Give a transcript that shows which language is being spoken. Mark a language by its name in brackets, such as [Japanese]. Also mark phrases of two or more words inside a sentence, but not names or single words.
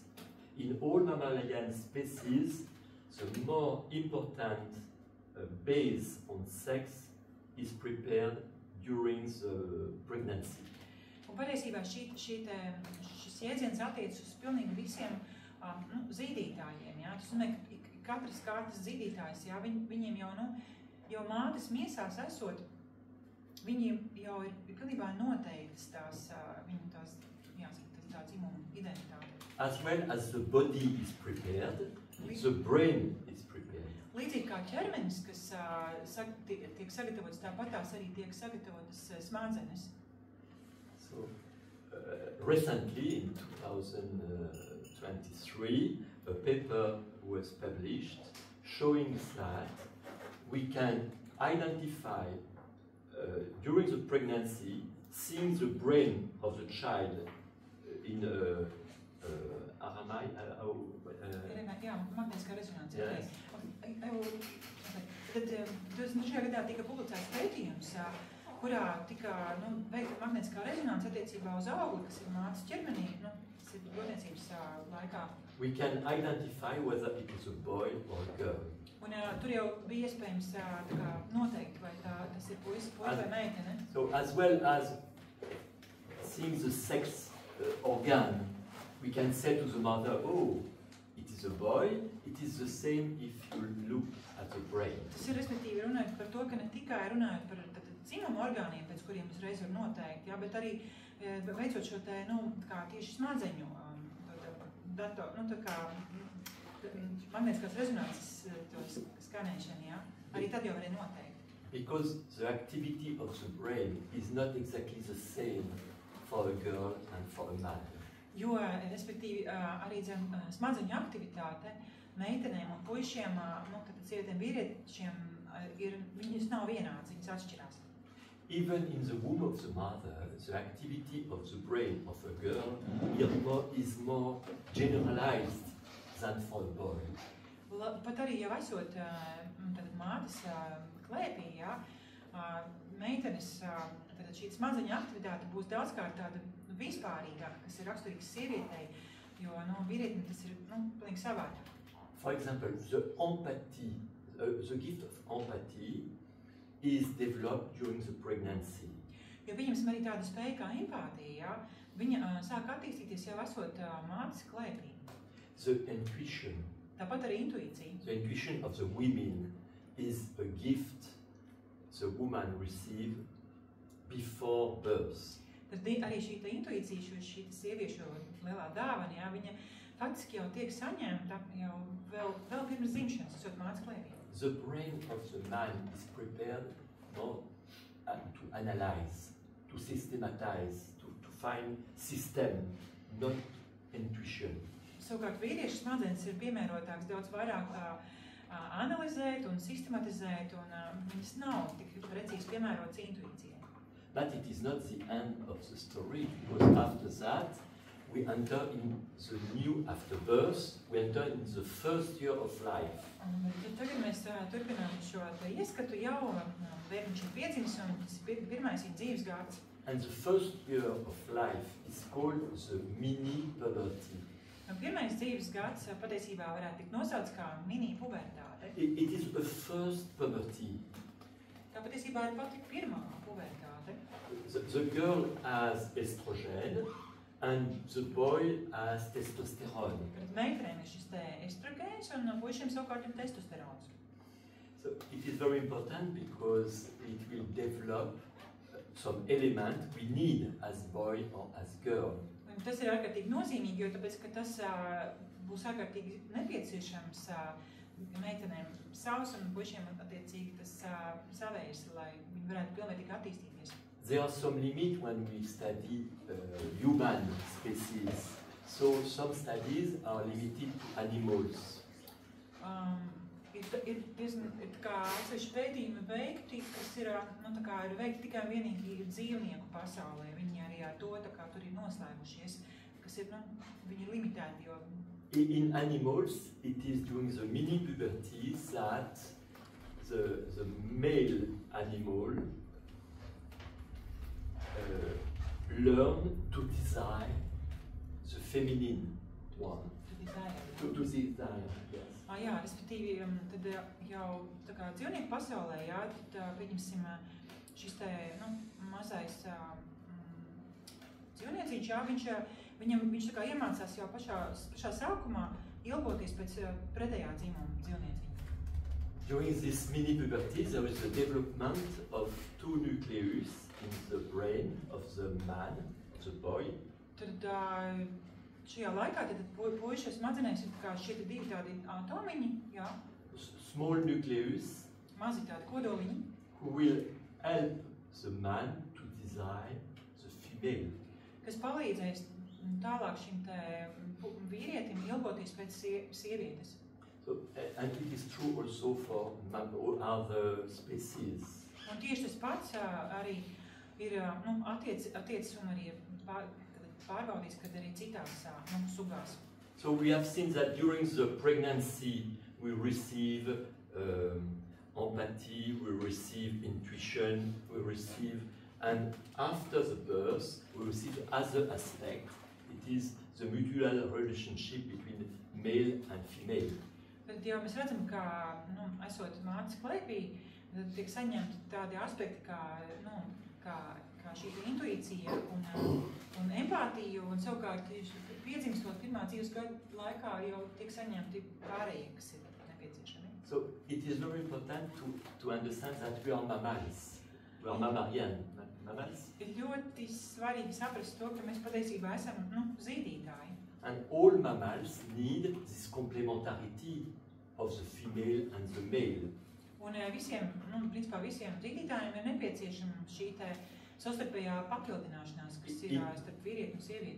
[English] In all mammalian species, the more important base on sex is prepared during the pregnancy. [Latvian] Un patiesībā šis jēdziens attiecas uz pilnīgi visiem zīdītājiem. Jā? Tas nozīmē, ka katrs zīdītājs, jā, viņiem jau mātes miesās esot, viņiem jau ir pilnībā noteiktas tā dzimuma identitāte. [English] As well as the body is prepared, the brain is prepared. [Latvian] Līdzīgi kā ķermenis, kas tiek sagatavots, tāpatās arī tiek sagatavotas smadzenes. [English] So, recently, in 2023, a paper was published showing that we can identify during the pregnancy, seeing the brain of the child in [Latvian] magnētiskā rezonanse. Yes. Tad šajā gadā tika publicēts pētījums, kurā tika veikta magnētiskā rezonanse attiecībā uz augli, kas ir mātes ķermenī, tas ir grūtniecības laikā. [English] We can identify whether it is a boy or a girl. [Latvian] Un tur jau bija iespējams noteikt, vai tas ir puisis vai meitene. [English] So as well as seeing the sex organ, we can say to the mother, oh, it is a boy, it is the same if you look at the brain. [Latvian] Tas ir respektīvi runājot par to, ka ne tikai runājot par dzimuma orgāniem, pēc kuriem uzreiz var noteikt, jā, bet arī veicot šo te, kā tieši smadzeņu magnētiskās rezonances skanēšana, jā, arī tad jau var noteikt. [English] Because the activity of the brain is not exactly the same for a girl and for a man. [Latvian] Jo, respektīvi, arī smadzeņu aktivitāte meitenēm un puišiem, tātad sievietēm vīriešiem, viņas nav vienāds, viņas atšķirās. [English] Even in the womb of the mother, the activity of the brain of a girl is more generalized than for a boy. [Latvian] Pat arī jau esot mātes klēpī, jā, meitenes, tad šī smadzeņu aktivitāte būs daudzkārt tāda vispārīgāka, kas ir raksturīgs sievietei, jo vīrietim tas ir pilnīgi savādāk. [English] For example, the gift of empathy is developed during the pregnancy. [Latvian] Jo pieņemsim arī tāda spēja kā empātija, jā, viņa sāk attīstīties jau esot mātes klēpī. [English] The intuition. [Latvian] Tāpat arī intuīcija. [English] The intuition of the women is a gift the woman receives before birth. [Latvian] Tad arī šī intuīcija, šī sieviešu lielā dāvana, jā, viņa faktiski jau tiek saņemta jau vēl pirms dzimšanas, esot mātes klēpī. [English] The brain of the man is prepared more to analyze, to systematize, to find system, not intuition. [Latvian] Savukārt vīriešu smadzenes ir piemērotāks daudz vairāk analizēt un sistematizēt, un viņas nav tik precīzi piemērotas intuīcijai. [English] But it is not the end of the story, because after that, we enter in the new after birth, we enter in the first year of life. [Latvian] Tagad mēs turpinām šo ieskatu jau, bērniņš ir piedzimis, un tas ir pirmais ir dzīves gads. [English] And the first year of life is called the mini-puberty. [Latvian] Pirmais dzīves gads patiesībā varētu tikt nosauts kā mini-pubertāte. [English] It is a first puberty. [Latvian] Tā patiesībā ir pati pirmā pubertāte. [English] The girl has estrogen and the boy has testosterone. [Latvian] Kad meitenēm ir šis te estrogēns un puišiem savukārt ir testosterons. [English] So it is very important because it will develop some element we need as boy or as girl. [Latvian] Un tas ir ārkārtīgi nozīmīgi, jo tāpēc, ka tas būs ārkārtīgi nepieciešams meitenēm savs un puišiem attiecīgi tas savējs, lai viņi varētu pilnvērtīgi attīstīties. [English] there are some limits when we study human species. So some studies are limited to animals. [Latvian] Ir kā atsevišķi pētījumi veikti, kas ir veikti tikai vienīgi dzīvnieku pasaulē. Viņi arī ar to tur ir noslēgušies, kas ir, viņi ir limitēti, jo... [English] In animals, it is during the mini-puberty that the male animal learn to desire the feminine one. To desire, yes. [Latvian] Jā, respektīvi, tad jau tā kā dzīvnieku pasaulē, jā, tad pieņemsim šis te, mazais dzīvnieciņš, jā, viņš tā kā iemācās jau pašā sākumā ilgoties pēc pretējā dzimuma dzīvnieciņa. [English] During this mini-puberty, there is the development of two nucleus in the brain of the man, the boy. [Latvian] Tad šajā laikā puiša smadzenēs ir kā šie divi tādi atomiņi, jā. [English] Small nucleus. [Latvian] Mazi tādi kodoliņi. [English] Who will help the man to desire the female. [Latvian] Kas palīdzēs tālāk šim te vīrietim ilgoties pēc sievietes. [English] So, and it is true also for other species. [Latvian] Un tieši tas pats arī ir attiecis un arī pārbaudīs, kad arī citās sugās. [English] So we have seen that during the pregnancy we receive empathy, we receive intuition, we receive, and after the birth we receive other aspect. It is the mutual relationship between male and female. [Latvian] Tad jau mēs redzam, ka, esot mātes klēpī, tiek saņemti tādi aspekti kā šī intuīcija un empātija, un savukārt piedzimstot pirmā dzīves gada laikā jau tiek saņemti pārējie, kas ir nepieciešami. [English] So it is very important to understand that we are mammals. We are mammalian mammals. [Latvian] Ir ļoti svarīgi saprast to, ka mēs patiesībā esam zīdītāji. [English] And all mammals need this complementarity of the female and the male. [Latvian] Un principā visiem zīdītājiem ir nepieciešama šī te savstarpējā papildināšanās, kas ir starp vīrieti un sievieti.